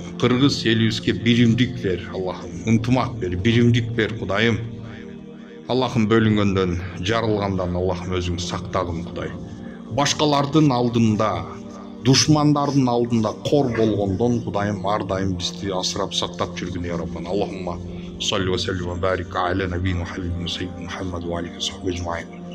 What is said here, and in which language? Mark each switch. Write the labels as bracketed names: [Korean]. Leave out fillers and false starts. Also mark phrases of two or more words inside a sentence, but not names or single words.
[Kyrgyz] Кыргыз элибизге биримдик бер, Аллахым. Ынтымак бер, биримдик бер, Кудайым. Аллахым бөлүнгөндөн, жарылгандан Аллахым өзүң сактагын, Кудай. Башкалардын алдында, душмандардын алдында кор болгондон, Кудайым ар дайым бизди асырап сактап жүргүн [Arabic] يا ربنا. اللهم صل وصل وبارك على نبينا محمد وعليه وصحبه